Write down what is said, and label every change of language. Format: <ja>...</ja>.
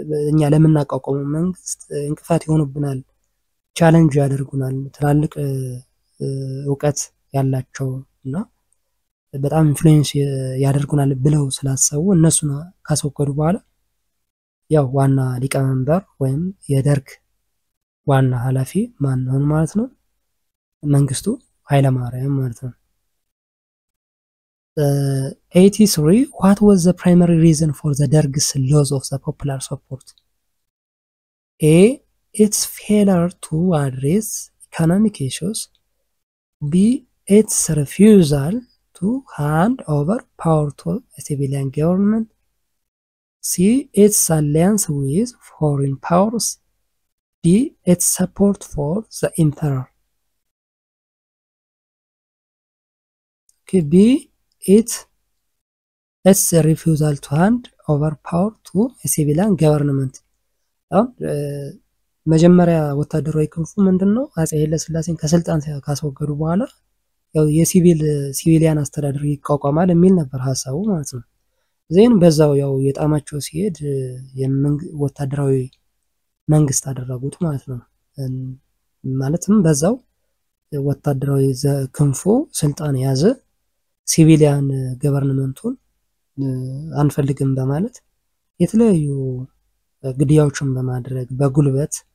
<am>እኛ ለምናቋቋመው መንግስት እንቅፋት ይሆኑብናል፣ ቻሌንጅ ያደርጉናል፣ ትላልቅ ዕውቀት ያላቸው እና በጣም ኢንፍሉዌንስ ያደርጉናል ብለው ስላሰቡ እነሱን ካስወገዱ በኋላ ያው ዋና ሊቀመንበር ወይም የደርግ ዋና ኃላፊ ማን ሆነ ማለት ነው? መንግስቱ ኃይለማርያም ማለት ነው።</am> <en>83 what was the primary reason for the Derg's loss of the popular support? A. its failure to address economic issues. B. its refusal to hand over power to a civilian government. C. its alliance with foreign powers. D. its support for the emperor. Okay, B. its refusal to hand over power to a civilian government.</en> <am>መጀመሪያ ወታደራዊ ክንፉ ምንድነው አፄ ኃይለሥላሴን ከስልጣን ካስወገዱ በኋላ ያው ሲቪሊያን አስተዳደር ይቋቋማል የሚል ነበር ሐሳቡ ማለት ነው። ዜን በዛው ያው የጣማቸው ሲሄድ ወታደራዊ መንግስት አደረጉት ማለት ነው። ማለትም በዛው ወታደራዊ ክንፉ ስልጣን ያዘ፣ ሲቪሊያን ገቨርንመንቱን አንፈልግም በማለት የተለያዩ ግድያዎችን በማድረግ በጉልበት</am>